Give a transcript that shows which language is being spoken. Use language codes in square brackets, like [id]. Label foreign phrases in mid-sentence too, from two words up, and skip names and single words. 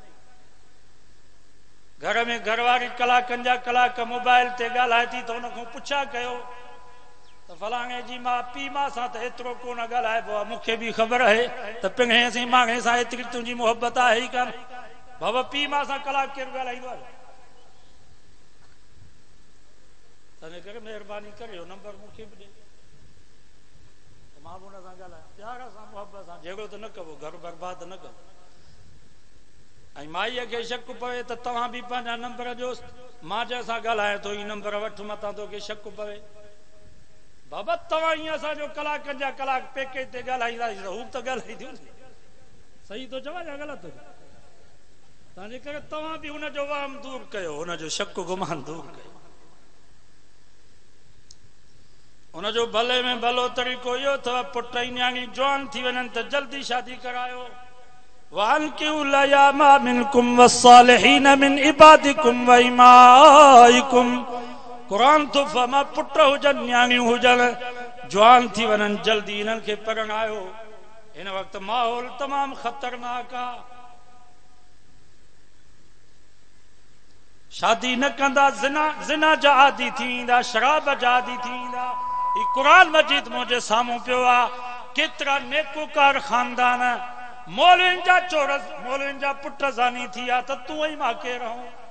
[sd] घर में घरवारी कलाकनि जा कलाक मोबाइल ते ॻाल्हाए थी त हुन खां पुछा कयो त फलाणे जी मां पीउ मां सां त एतिरो कोन ॻाल्हाइबो आहे मूंखे बि ख़बर आहे त पिंगे सी मांगे सां एतिरी तुंहिंजी मोहबत आहे ई कान बाबा पीउ मां सां कलाक केरु ॻाल्हाईंदो आहे तंहिंजे करे महिरबानी करे नंबर मूंखे बि ॾे मां बि हुन सां ॻाल्हायां प्यार सां मोहबत सां झगड़ो त न कबो घर बर्बाद न कबो ऐं माईअ खे शक पवे त तव्हां बि पंहिंजा नंबर ॾियो मां जंहिंसां ॻाल्हायां थो ई नंबर वठि मतां तोखे शक पवे बाबा तव्हां ईअं असांजो कलाकनि जा कलाक पैकेज ते ॻाल्हाईंदासीं त हू त ॻाल्हाईंदियूं सही थो चवां या ग़लति थो चवां तंहिंजे करे तव्हां बि हुनजो वहम दूर कयो हुनजो शक गुमान दूर कयो हुनजो भले में भलो तरीक़ो इहो अथव पुट ऐं न्याणी जवान थी वञनि त जल्दी शादी करायो [ar] وأنكحوا الأيامى منكم والصالحين من عبادكم وإمائكم [sd] क़ुरान तो फरमा पुट हुजनि न्याणियूं हुजनि जवान थी वञनि जल्दी इन्हनि खे परणायो हिन वक़्तु माहौल तमामु ख़तरनाक आहे शादी न कंदा ज़िना जा आदी थी वेंदा शराब जा आदी थी वेंदा ही क़ुरान मजीद मुंहिंजे साम्हूं पियो आहे केतिरा नेकोकार ख़ानदान मौलवियुनि जा चोरस मौलवियुनि जा पुट ज़ानी थी विया त तूं ऐं मां केरु रहूं